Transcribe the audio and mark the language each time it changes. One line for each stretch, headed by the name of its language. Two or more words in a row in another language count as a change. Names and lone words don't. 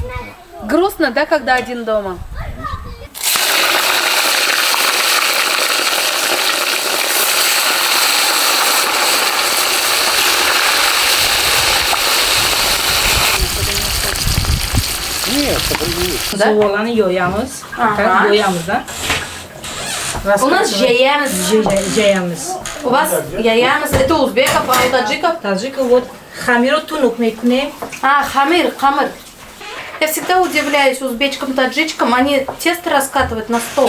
Russian: Грустно, да, когда один дома? Нет, это Да?
Uzbek: Soğanı yoyamız. Aha. Yoyamız da.
Russian: У нас jaямыз.
Uzbek: Jaямız.
Russian: У вас яямыз. Это у узбеков, а у таджиков?
Tajik: Таджика вот хамиру тунук мекунем.
Russian: А, хамир. Я всегда удивляюсь узбечкам, таджичкам. Они тесто раскатывают на стол.